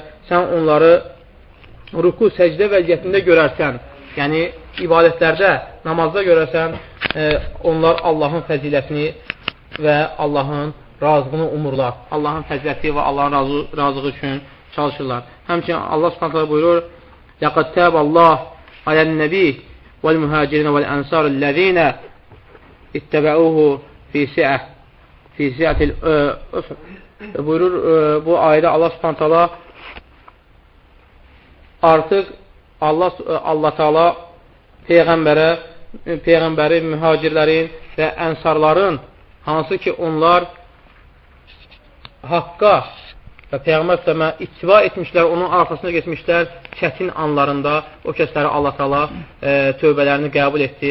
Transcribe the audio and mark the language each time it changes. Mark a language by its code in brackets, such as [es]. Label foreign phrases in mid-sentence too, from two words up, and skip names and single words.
[az] Sən onları ruku, səcdə vəziyyətində görərsən, yəni ibadətlərdə, namazda görərsən, onlar Allahın fəzilətini və Allahın razılığını umurlar. Allahın fəziləti və Allahın razılığı üçün çalışırlar. Həmçinin Allah subhanətlə buyurur, [ar] لَقَدْ تَابَ اللّٰهِ عَلَى النَّبِيِّ وَالْمُهَاجِرِينَ وَالْأَنْصَارِ الَّذ۪ينَ اتَّبَعُوهُ فِي سِعَةِ [az] buyurur, bu ayda Allah subhanətələ artıq Allah Teala Peyğəmbəri, mühacirlərin və ənsarların, hansı ki onlar haqqa və Peyğəmbər s.ə.və ittiba etmişlər, onun arxasına geçmişlər, çətin anlarında o kəsləri Allah Teala tövbələrini qəbul etdi.